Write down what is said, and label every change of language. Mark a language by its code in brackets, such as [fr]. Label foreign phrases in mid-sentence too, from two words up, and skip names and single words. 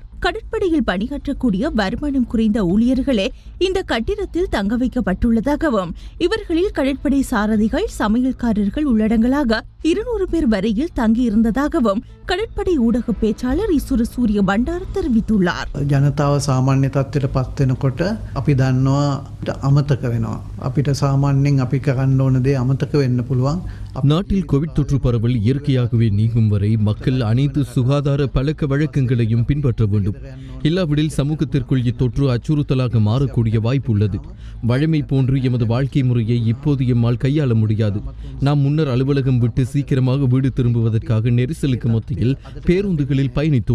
[ta] கடற்படையில் பணியாற்றக்கூடிய வருமானம் குறைந்த ஊழியர்களே இந்த கட்டிடத்தில் தங்க வைக்கப்பட்டுள்ளதாகவும் இவர்களில் கடற்படை சாரதிகள், சமையல்காரர்கள் உள்ளடங்கலாக 200 பேர் வரையில் தங்கியிருந்ததாகவும் கடற்படை ஊடக பேச்சாளர் இசுரு சூரிய பண்டார தெரிவித்துள்ளார். [si] ජනතාව සාමාන්‍ය තත්ත්වයට පත් වෙනකොට අපි දන්නවා අමතක වෙනවා. අපිට සාමාන්‍යයෙන් අපි කරන්න ඕන දේ අමතක වෙන්න පුළුවන්. [ta] நாட்டில் கோவிட் தொற்று பரவல் இயற்கையாகவே நீங்கும் வரை மக்கள் அனைத்து சுகாதார பழக்க வழக்கங்களையும் பின்பற்ற வேண்டும். இல்லாவிடில் சமூகத்திற்குள் இத்தொற்று அச்சுறுத்தலாக மாறக்கூடிய வாய்ப்பு உள்ளது. வழமை போன்று எமது வாழ்க்கை முறையை இப்போது எம்மால் கையாள முடியாது. நாம் முன்னர் அலுவலகம் விட்டு சீக்கிரமாக வீடு திரும்புவதற்காக நெரிசலுக்கு மத்தியில் பேருந்துகளில் பயணித்தோம்.